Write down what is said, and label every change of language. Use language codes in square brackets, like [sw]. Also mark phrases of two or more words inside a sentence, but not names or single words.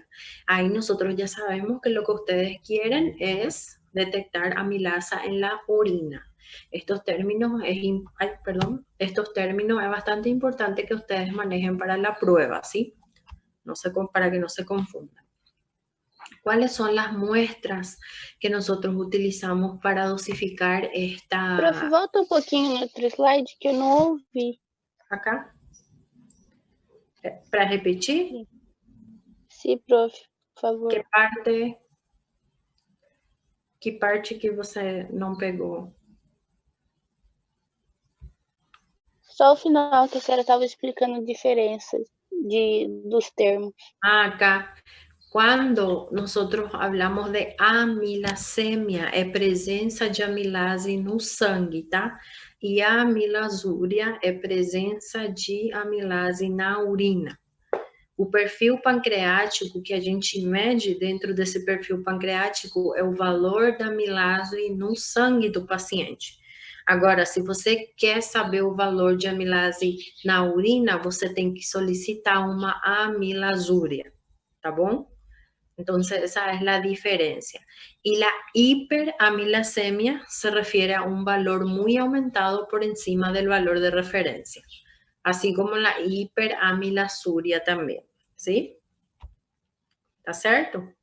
[es] Ahí nosotros ya sabemos que lo que ustedes quieren es detectar amilasa en la orina. Estos términos es bastante importante que ustedes manejen para la prueba, ¿sí? Para que no se confundan. ¿Cuáles son las muestras que nosotros utilizamos para dosificar [pt] Prof, esta... volta pouquinho no outro slide que eu não ouvi. [es] Acá? Para repetir? [pt] Sim, prof, por favor. Que parte que você não pegou? Só o final que a senhora estava explicando diferenças dos termos. [es] Acá. Cuando nosotros hablamos de amilasemia, [pt] é presença de amilase no sangue, tá? E a amilasúria é presença de amilase na urina. O perfil pancreático que a gente mede dentro desse perfil pancreático é o valor da amilase no sangue do paciente. Agora, se você quer saber o valor de amilase na urina, você tem que solicitar uma amilasúria, tá bom? [es] Entonces, esa es la diferencia. Y la hiperamilasemia se refiere a un valor muy aumentado por encima del valor de referencia, así como la hiperamilasuria también, ¿sí? ¿Está cierto?